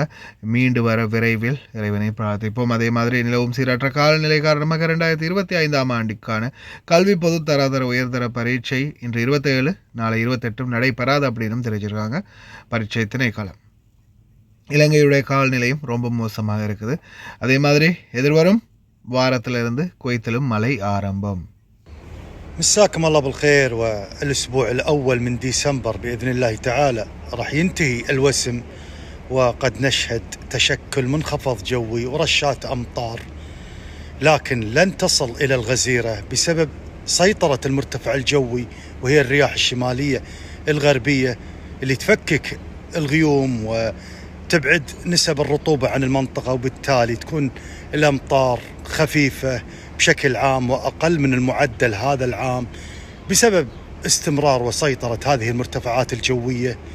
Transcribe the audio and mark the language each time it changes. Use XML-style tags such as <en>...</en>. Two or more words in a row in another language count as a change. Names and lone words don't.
<ta>மீண்டு வர விரைவில் இறைவனை பிரார்த்திப்போம். அதே மாதிரி நிலவும் சீரற்ற காலநிலை காரணமாக 2025ஆம் ஆண்டுக்கான கல்வி பொது தராதர உயர்தர பரீட்சை இன்று 27 நாளை 28 நடைபெறாது அப்படின்னு தெரிவிச்சிருக்காங்க பரீட்சை திணைக்களம். இலங்கையுடைய காலநிலையும் ரொம்ப மோசமாக இருக்குது. அதே மாதிரி எதிர்வரும் வாரத்திலிருந்து குவைத்திலும் மழை ஆரம்பம்.</ta> <ar>مساكم الله بالخير. والأسبوع الأول من ديسمبر بإذن الله تعالى راح ينتهي الوسم، وقد نشهد تشكل منخفض جوي ورشات أمطار، لكن لن تصل إلى الغزيرة بسبب سيطرة المرتفع الجوي وهي الرياح الشمالية الغربية اللي تفكك الغيوم وتبعد نسب الرطوبة عن المنطقة، وبالتالي تكون الأمطار خفيفة بشكل عام وأقل من المعدل هذا العام بسبب استمرار وسيطرة هذه المرتفعات الجوية.</ar>